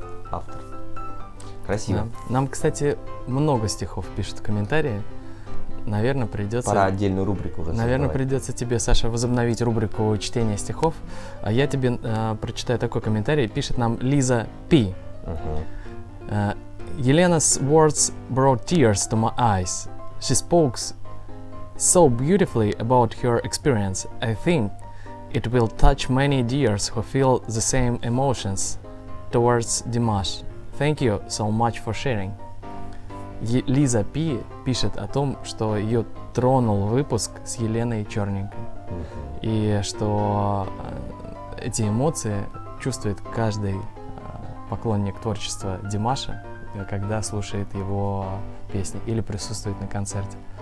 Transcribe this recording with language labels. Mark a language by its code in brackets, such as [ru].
[ru] Автор. Красиво. Да. Нам, кстати, много стихов пишут в комментарии. Наверное, придется... Пора отдельную рубрику уже Наверное, создавать. придется тебе, Саша, возобновить рубрику чтения стихов. А я тебе прочитаю такой комментарий. Пишет нам Лиза Пи. [en] Yelena's words brought tears to my eyes. She spoke so beautifully about her experience. I think it will touch many dears who feel the same emotions towards Dimash. Thank you so much for sharing. [ru] Лиза Пи пишет о том, что ее тронул выпуск с Еленой Черненькой. И что эти эмоции чувствует каждый поклонник творчества Димаша, когда слушает его песни или присутствует на концерте.